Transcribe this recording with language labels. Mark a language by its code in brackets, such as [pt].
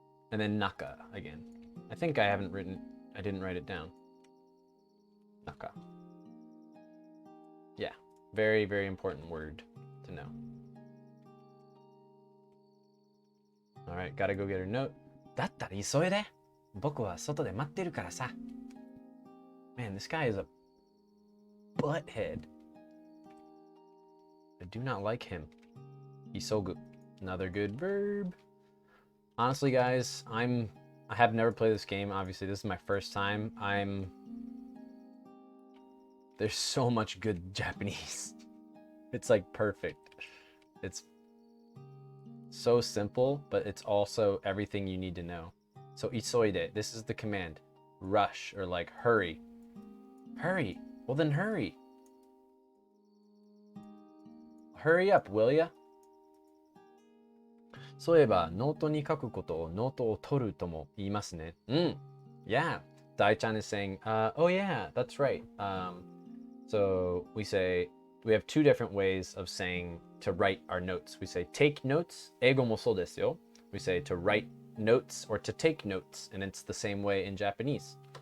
[en] And then naka again. I think I didn't write it down. Naka. Yeah, very, very important word to know. All right, gotta go get her note. [ja] だったら急いで。僕は外で待ってるからさ。 [en] Man, this guy is a butthead. I do not like him. Isogu. Another good verb. Honestly, guys, I have never played this game. Obviously, this is my first time. There's so much good Japanese. It's like perfect. It's so simple, but it's also everything you need to know. So isoide, this is the command. Rush, or like hurry. Hurry. Well then hurry. Hurry up, will ya? [ja] そういえば、ノートに書くことをノートを取るとも言いますね。 [en] Yeah. Dai-chan is saying, oh yeah, that's right. So we have two different ways of saying to write our notes. We say take notes. [ja] 英語もそうですよ. [en] We say to write notes or to take notes, and it's the same way in Japanese.